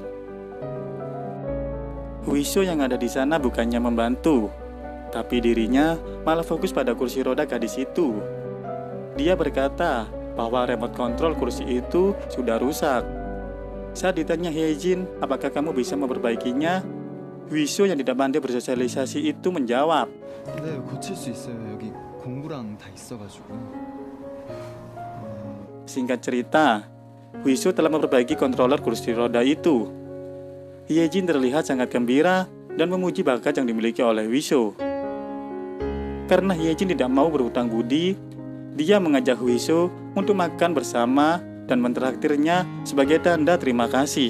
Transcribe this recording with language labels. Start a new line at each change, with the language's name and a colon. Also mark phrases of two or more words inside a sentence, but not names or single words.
Indonesian: Huiso yang ada di sana bukannya membantu, tapi dirinya malah fokus pada kursi roda gadis itu. Dia berkata bahwa
English: remote control
Indonesian: kursi itu sudah rusak. Saat ditanya Hyejin, apakah kamu bisa memperbaikinya? Huiso yang tidak pandai bersosialisasi itu menjawab,
Korean: 네, 고칠 수 있어요. 여기 공구랑 다 있어가지고.
Indonesian: Singkat cerita, Huiso telah memperbaiki kontroler kursi roda itu. Hyejin terlihat sangat gembira dan memuji bakat yang dimiliki oleh Huiso. Karena Hyejin tidak mau berhutang budi, dia mengajak Huiso untuk makan bersama dan mentraktirnya sebagai tanda terima kasih.